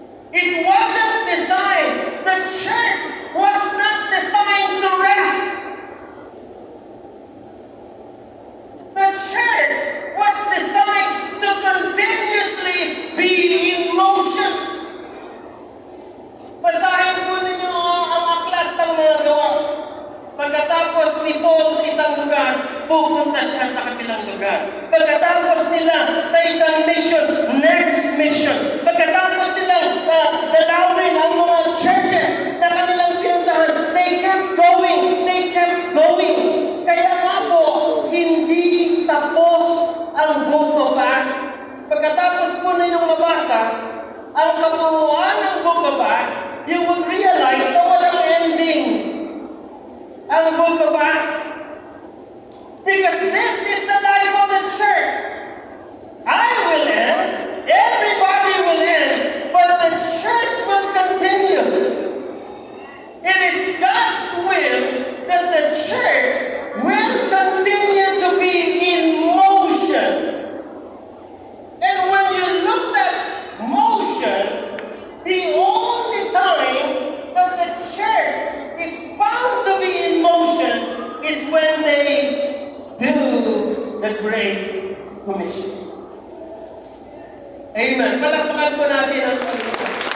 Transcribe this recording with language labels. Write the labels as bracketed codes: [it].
[en] It wasn't designed. The church was not designed to rest. The church was designed to continuously be in motion. [tl] Basahin po ninyo ang aklat ng mga gawa. Pagkatapos ni Paul sa isang lugar, pupunta siya sa kabilang lugar. Pagkatapos nila sa isang mission, [en] next mission. [tl] Pagkatapos nilang dalawin ang mga churches na kanilang pinuntahan, [en] they kept going. [tl] Kaya nga po, hindi tapos ang book of Acts. Pagkatapos po ninyong mabasa ang kabuuan ng book of Acts, [en] you would realize [tl] na walang ending ang book of Acts. [en] Because this is the life of the church. I will end, everybody will end, but the church will continue. It is God's will that the church will continue to be in motion. And when you look at motion, the only time that the church is found to be in motion is when they do the Great Commission. Amen. [tl] Palakpakan po natin ang Panginoon.